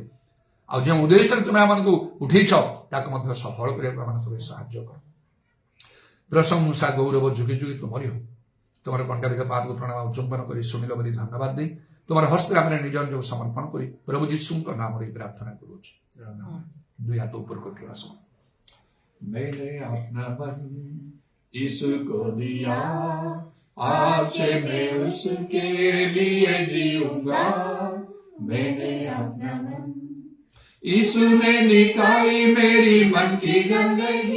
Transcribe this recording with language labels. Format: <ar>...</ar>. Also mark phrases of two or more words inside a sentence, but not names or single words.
<or>ଆଉ ଯେଉଁ ଉଦ୍ଦେଶ୍ୟରେ ତୁମେ ଆମମାନଙ୍କୁ ଉଠେଇଛ ତାକୁ ମଧ୍ୟ ସଫଳ କରିବାକୁ ଆମମାନଙ୍କୁ ତୁମେ ସାହାଯ୍ୟ କର। ପ୍ରଶଂସା ଗୌରବ ଯୁଗେ ଯୁଗେ ତୁମରି ହଉ। ତୁମର କଣ୍ଟାବିକ ପାଦକୁ ପ୍ରଣାମ ଚୁମ୍ବନ କରି ଶୁଣିଲ ବୋଲି ଧନ୍ୟବାଦ ଦେଇ ତୁମର ହସ୍ତରେ ଆମେ ନିଜ ନିଜକୁ ସମର୍ପଣ କରି ପ୍ରଭୁ ଯୀଶୁଙ୍କ ନାମରେ ପ୍ରାର୍ଥନା କରୁଛୁ। ଦୁଇ ହାତ ଉପରକୁ ଉଠିବା ସମୟ।</or> <hi>मैंने अपना मन यीशु को दिया, आज से मैं उसके लिए जीऊंगा। मैंने अपना मन, यीशु ने निकाली मेरी मन की गंदगी।</hi>